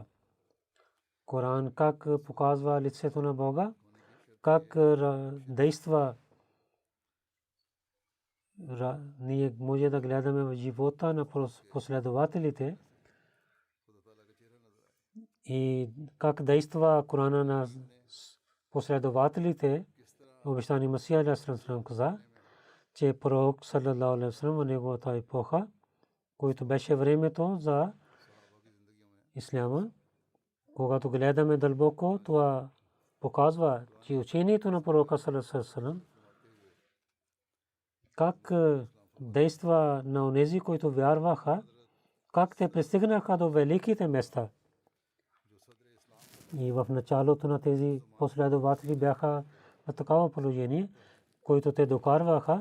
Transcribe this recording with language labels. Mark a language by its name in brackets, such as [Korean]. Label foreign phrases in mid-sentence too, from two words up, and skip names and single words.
[Bulgarian] Коран как показва лицето на Бога, как действа. Ние може да гледаме в живота на последователите и как действа Корана на последователите. Обещани Масия [Arabic] عليه السلام [Bulgarian] каза, че пророк [Arabic] صلى الله عليه وسلم [Bulgarian] в неговата епоха, който беше времето за исляма, когато гледаме дълбоко, това показва, че учението на пророка [Arabic] صلى الله عليه وسلم [Bulgarian] как действа на онези, които вярваха, как те пристигнаха до великите места. И в началото на тези последователи бяха в такава положение, което те докарваха.